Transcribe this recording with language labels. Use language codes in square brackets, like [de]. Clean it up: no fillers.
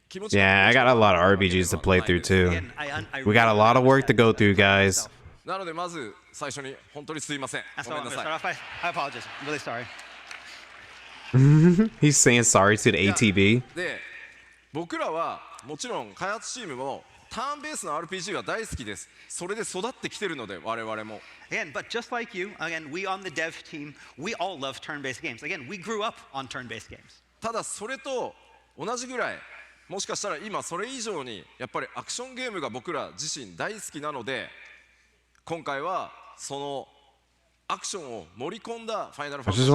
[en] Yeah, I got a lot of RPGs to play through too. We got a lot of work to go through, guys. [ja] なのでまず最初に本当にすいません。ごめんなさい。 [en] I apologize. I'm really sorry. He's saying sorry to the ATB. [ja] で、僕らはもちろん開発チームもターンベースの RPG は大好きです。それで育ってきてるので我々も。 [en] Again, but just like you, again, we on the dev team, we all love turn-based games. Again, we grew up on turn-based games. [ja] ただそれと同じぐらい、もしかしたら今それ以上にやっぱりアクションゲームが僕ら自身大好きなので。今回はそのアクションを盛り込んだファイナルファンタジー